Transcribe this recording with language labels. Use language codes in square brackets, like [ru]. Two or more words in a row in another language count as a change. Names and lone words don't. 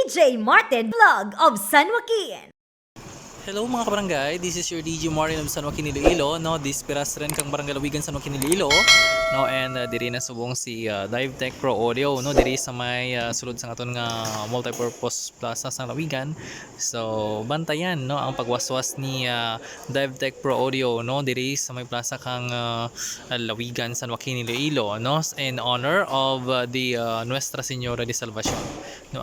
[en] DJ Martin Vlog of San Joaquin. [krj] Hello mga kabarangay, [en] this is your DJ Martin of San Joaquin, Iloilo, no? [krj] Dispiras rin kang barangay Lawigan, San Joaquin, Iloilo, no? And diri na subong si Divetech Pro Audio, no? Diri sa may sulod sa aton nga multipurpose plaza sa Lawigan. So bantayan, no, ang pagwaswas ni Divetech Pro Audio, no? Diri sa may plaza kang Lawigan, San Joaquin, Iloilo, no? [en] In honor of the Nuestra Señora de Salvation, no?